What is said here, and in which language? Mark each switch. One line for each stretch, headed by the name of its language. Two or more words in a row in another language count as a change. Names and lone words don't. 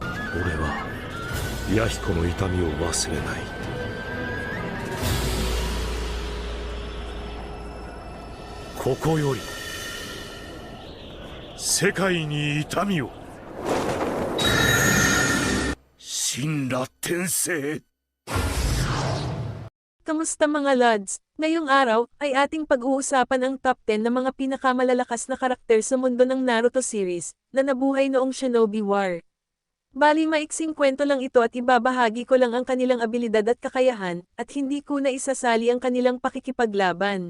Japanese: 俺は弥彦の痛みを忘れない。ここより世界に痛みを。神羅天聖。
Filipino: Kamusta mga Lods? Ngayong araw ay ating pag-uusapan ang top 10 na mga pinakamalalakas na karakter sa mundo ng Naruto series na nabuhay noong Shinobi War. Bali maiksing kwento lang ito at ibabahagi ko lang ang kanilang abilidad at kakayahan at hindi ko na isasali ang kanilang pakikipaglaban.